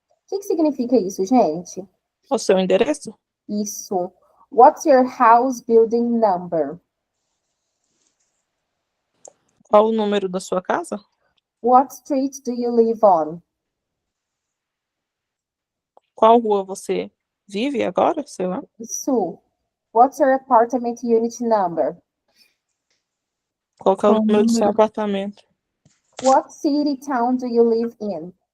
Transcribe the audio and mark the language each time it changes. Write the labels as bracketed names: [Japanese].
[Portuguese] O que significa isso, gente? O seu endereço? Isso. [English] What's your house building number? [Portuguese] Qual o número da sua casa? [English] What street do you live on? [Portuguese] Qual rua você vive agora? Sei lá. Isso. [English] What's your apartment unit number? [Portuguese] Qual que é o número do seu apartamento? [English] What city town do you live in?